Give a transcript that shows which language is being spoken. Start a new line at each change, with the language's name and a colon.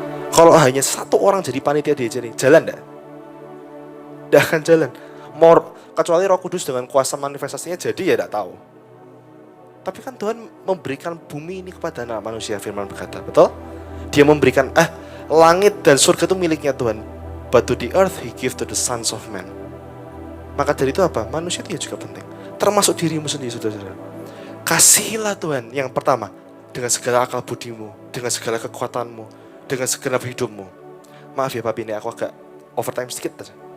Indonesian: Kalau hanya satu orang jadi panitia di YC ini, jalan tidak? Tidak akan jalan. Kecuali Roh Kudus dengan kuasa manifestasinya jadi ya tidak tahu. Tapi kan Tuhan memberikan bumi ini kepada anak manusia, firman berkata, betul? Dia memberikan langit dan surga itu miliknya Tuhan.
English: But to the earth he give to the sons of man.
Indonesian: Maka dari itu apa? Manusia itu juga penting. Termasuk dirimu sendiri, saudara-saudara. Kasihilah Tuhan yang pertama dengan segala akal budimu, dengan segala kekuatanmu, dengan segenap hidupmu. Maaf ya Papi, ini aku agak overtime sedikit aja.